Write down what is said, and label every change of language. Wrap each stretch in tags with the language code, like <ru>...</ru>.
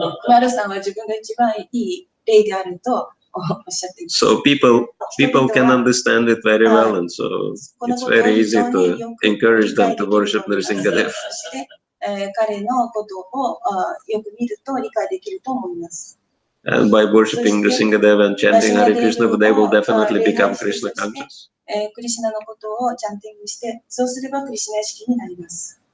<ja>マルさんは自分が一番いい例であるとおっしゃっています。</ja> <en>So people can understand it very well, and so it's very easy to encourage them to worship Nrsingadev.</en> <ja>そして彼のことをよく見ると理解できると思います。</ja> <en>And by worshiping Nrsingadev and chanting Hare Krishna, they will definitely become Krishna conscious.</en> <ja>クリシュナのことをチャンティングして、そうすればクリシュナ意識になります。</ja>